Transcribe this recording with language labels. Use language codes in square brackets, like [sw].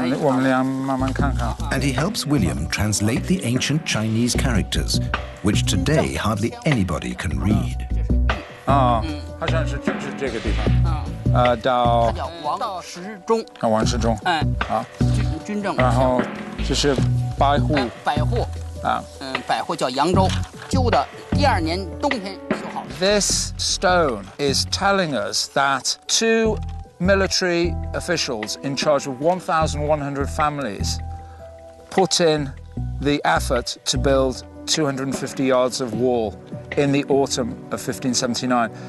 [en] And he helps William translate the ancient Chinese characters, which today hardly anybody can read. [zh] 好像是就是这个地方，到王时中，王世忠，好，军政，然后这是百户，百户百户叫扬州，修的第2年冬天修好。 [en] This stone is telling us that 2 military officials in charge of 1,100 families put in the effort to build 250 yards of wall in the autumn of 1579.